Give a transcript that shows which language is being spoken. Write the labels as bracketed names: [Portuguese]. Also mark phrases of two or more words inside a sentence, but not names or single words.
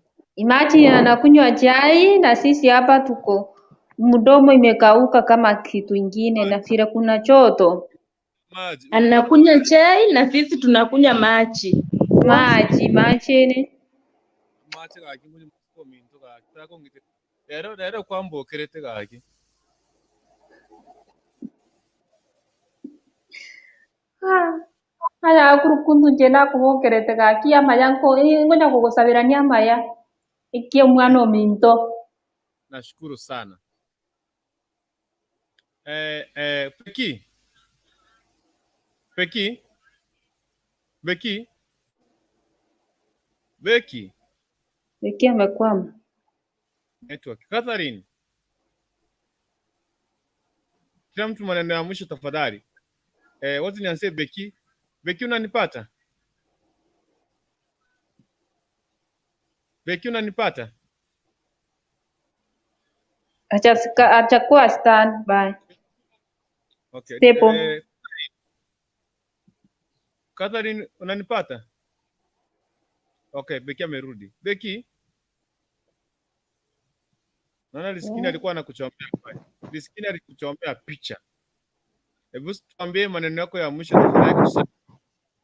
[Swahili] Imagine anakunywa chai na sisi hapa tuko mdomo imekauka kama kitu ingine na vile kuna choto. Anakunywa chai na sisi tunakunywa maji. Maji ni. [Gusii] Maji gaki muri kominto gaki. Tako ngite. Rero kwambokerete gaki. Haya kurukundu jena kubokerete gaki amaya ngonya kugusabirania amaya. Ikie mwana ominto. [Swahili] Nashukuru sana. Peki. Beki amekwama. Network. Catherine. Kila mtu maneno ya mwisho tafadhali. Wote nianze Beki. Beki unanipata? Acha kuwa [English] stand by. Okay. Stable. [Swahili] Catherine unanipata? Okay, Beki amerudi. Beki. Naona Riskini alikuwa anakuchombea pale. Riskini alikuchombea picha. Hebu tuambie maneno yako ya mwisho tafadhali.